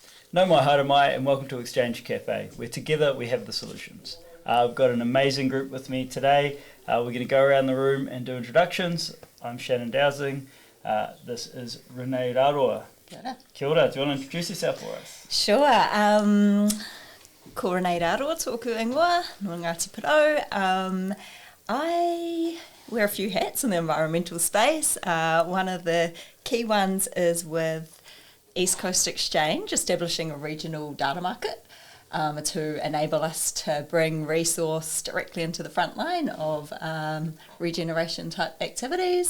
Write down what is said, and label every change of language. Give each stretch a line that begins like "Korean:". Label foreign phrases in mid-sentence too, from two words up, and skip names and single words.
Māori: No mai haere mai,
English: and welcome to Exchange Cafe, where together we have the solutions. I've got an amazing group with me today. We're going to go around the room and do introductions. I'm Shannon Dowsing. This is Renee Aotearoa.
Māori: Kia ora. Kia ora.
English: Do you want to introduce yourself for us? Sure.
Māori: Ko Renee Aotearoa, tōku ingoa, no Ngāti Porou.
English: I wear a few hats in the environmental space. One of the key ones is with East Coast Exchange, establishing a regional data market to enable us to bring resource directly into the front line of regeneration type activities.